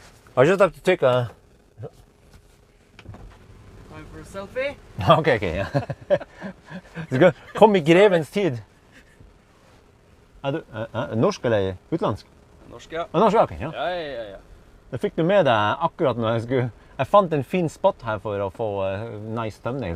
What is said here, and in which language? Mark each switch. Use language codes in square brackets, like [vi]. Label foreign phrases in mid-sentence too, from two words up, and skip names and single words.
[en] I just have to take a... Time for a selfie. [no] Ok, ja. Du skal komme i grevens tid. Er du norsk eller utlandsk? Norsk, ja. Norsk, ok, ja. Ja. Det fikk du med deg akkurat når jeg skulle... Jeg fant en fin spot her for å få [en] nice thumbnail.